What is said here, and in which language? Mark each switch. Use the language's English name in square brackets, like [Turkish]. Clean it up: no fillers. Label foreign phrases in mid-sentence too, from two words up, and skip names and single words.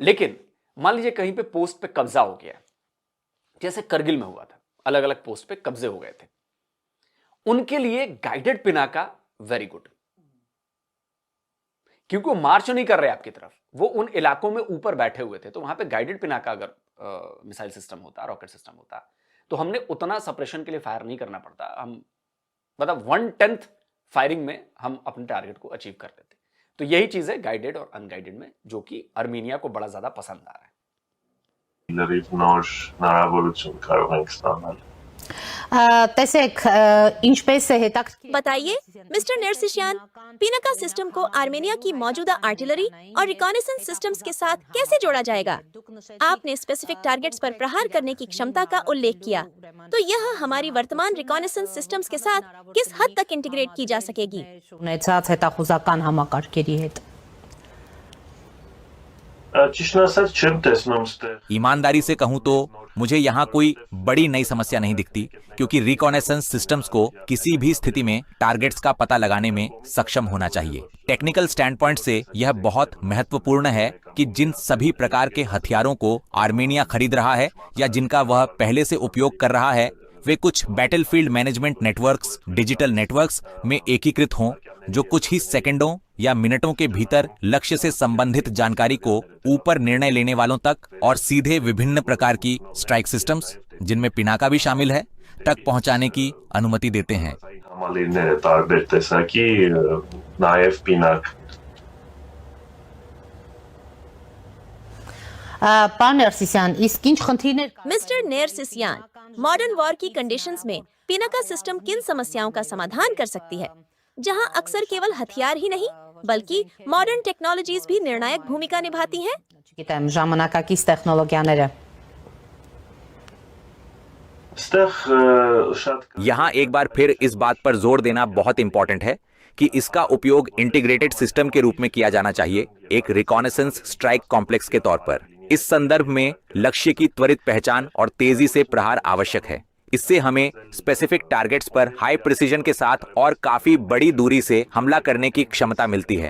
[Hindi] लेकिन मान लीजिए कहीं पे पोस्ट पे कब्जा हो गया, जैसे करगिल में हुआ था, अलग अलग पोस्ट पे कब्जे हो गए थे, उनके लिए गाइडेड पिनाका [English] very good, [Hindi] क्योंकि वो मार्च नहीं कर रहे आपकी तरफ, वो उन इलाकों में ऊपर बैठे हुए थे, तो वहां पे गाइडेड पिनाका अगर [English] missile system [Hindi] होता, [English] rocket system [Hindi] होता, तो हमने उतना सप्रेशन के लिए फायर नहीं करना पड़ता, हम मतलब 1/10 फायरिंग में हम अपने टारगेट को अचीव कर लेते। तो यही चीज है गाइडेड और अनगाइडेड में, जो कि अर्मेनिया को बड़ा ज्यादा पसंद आ रहा है। [Armenian] տեսեք ինչպես է հետաքրքիր [Hindi] बताइए मिस्टर नरसिशियान, पिनाका सिस्टम को आर्मेनिया की मौजूदा आर्टिलरी और [English] reconnaissance systems [Hindi] के साथ कैसे जोड़ा जाएगा? आपने [English] specific targets [Hindi] पर प्रहार करने की क्षमता का उल्लेख किया, तो यह हमारी वर्तमान [English] reconnaissance systems [Hindi] के साथ किस हद तक इंटीग्रेट की जा सकेगी? [Armenian] ունեցած հետախուզական համակարգերի հետ Ճիշտն ասած չեմ տեսնում ստեղ [Hindi] ईमानदारी से कहूं तो मुझे यहाँ कोई बड़ी नई समस्या नहीं दिखती, क्योंकि [English] reconnaissance systems [Hindi] को किसी भी स्थिति में टारगेट्स का पता लगाने में सक्षम होना चाहिए। [English] technical stand point [Hindi] से यह बहुत महत्वपूर्ण है कि जिन सभी प्रकार के हथियारों को आर्मेनिया खरीद रहा है या जिनका वह पहले से उपयोग कर रहा है, वे कुछ [English] battlefield management networks, digital networks [Hindi] में एकीकृत हों, जो कुछ ही सेकंडों या मिनटों के भीतर लक्ष्य से संबंधित जानकारी को ऊपर निर्णय लेने वालों तक और सीधे विभिन्न प्रकार की [English] strike systems, [Hindi] जिनमें पिनाका भी शामिल है, तक पहुंचाने की अनुमति देते हैं। [Armenian] համալիրները տարբեր տեսակի նաև պինակ Պարոն Ներսիսյան, իսկ ինչ խնդիրներ կան [Hindi] मिस्टर नेरसिसियान, [English] modern war [Hindi] की कंडीशंस में पिनाका सिस्टम किन समस्याओं का समाधान कर सकती है, जहां अक्सर केवल हथियार ही नहीं बल्कि [English] modern technologies [Hindi] भी निर्णायक भूमिका निभाती हैं? [Armenian] չգիտեմ ժամանակակից տեխնոլոգիաները ստեղ շատ [Hindi] यहाँ एक बार फिर इस बात पर जोर देना बहुत इंपॉर्टेंट है कि इसका उपयोग [English] integrated system [Hindi] के रूप में किया जाना चाहिए, एक [English] reconnaissance strike complex [Hindi] के तौर पर। इस संदर्भ में लक्ष्य की त्वरित पहचान और तेजी से प्रहार आवश्यक है। इससे हमें [English] specific targets [Hindi] पर [English] high precision [Hindi] के साथ और काफी बड़ी दूरी से हमला करने की क्षमता मिलती है।